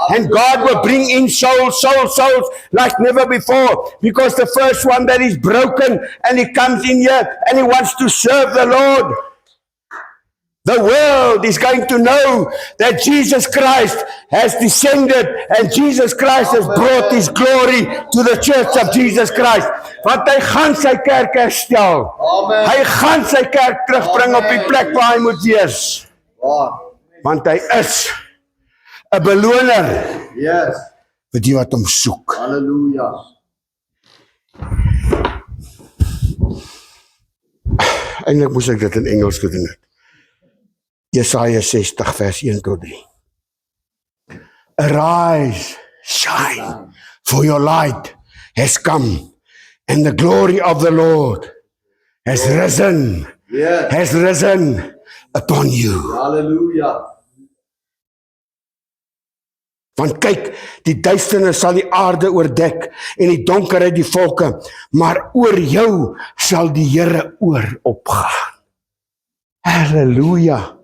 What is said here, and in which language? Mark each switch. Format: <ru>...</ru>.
<en>And God will bring in souls like never before, because the first one that is broken and he comes in here and he wants to serve the Lord. The world is going to know that Jesus Christ has descended and Jesus Christ has brought his glory to the church of Jesus Christ.</en> <af>Want hy gaan sy kerk herstel. Amen. Hy gaan sy kerk terugbring op die plek waar hy moet wees. Want hy is 'n beloner</af> <en>Yes.</en> <af>vir die wat hom soek. Hallelujah. Eintlik moes ek dit in Engels gedoen het. Jesaja 60 vers 1 tot 3.</af> <en>Arise, shine, for your light has come, and the glory of the Lord has risen upon you. Hallelujah.</en> <af>Want kyk, die duisternis sal die aarde oordek en die donkerheid die volke, maar oor jou sal die Here oor opgaan. Halleluja.</af>